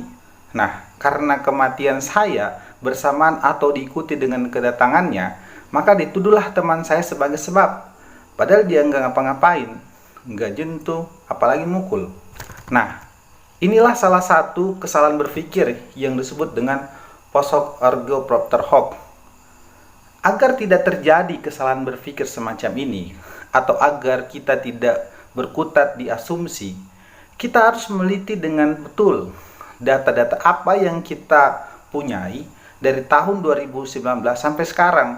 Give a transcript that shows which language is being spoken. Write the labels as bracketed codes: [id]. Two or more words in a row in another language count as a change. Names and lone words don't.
[id] Nah, karena kematian saya bersamaan atau diikuti dengan kedatangannya, maka dituduhlah teman saya sebagai sebab. Padahal dia nggak ngapa-ngapain, nggak jentuh, apalagi mukul. Nah, inilah salah satu kesalahan berpikir yang disebut dengan [la] post hoc ergo propter hoc. [id] Agar tidak terjadi kesalahan berpikir semacam ini, atau agar kita tidak berkutat di asumsi, kita harus meneliti dengan betul data-data apa yang kita punyai dari tahun 2019 sampai sekarang.